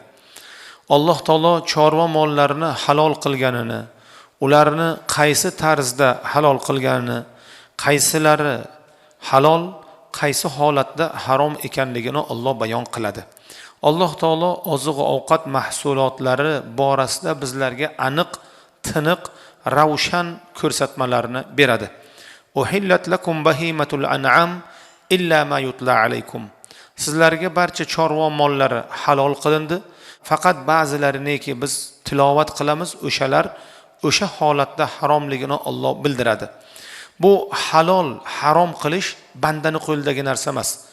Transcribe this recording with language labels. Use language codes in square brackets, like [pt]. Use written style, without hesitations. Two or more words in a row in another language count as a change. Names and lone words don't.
[uz] Alloh taolo chorva mollarini halol qilganini, ularni qaysi tarzda halol qilganini, qaysilari halol, qaysi holatda harom ekanligini Alloh bayon qiladi. Alloh taolo oziq-ovqat mahsulotlari borasida bizlarga aniq, tiniq, ravshan ko'rsatmalarni beradi. [ar] أحلت لكم بهيمة الأنعام إلا ما يتلى عليكم. [uz] Sizlarga barcha chorva mollari halol qilindi, faqat ba'zilariniki biz tilovat qilamiz, o'shalar o'sha holatda haromligini Alloh bildiradi. Bu halol, harom qilish bandaning qo'lidagi narsa emas.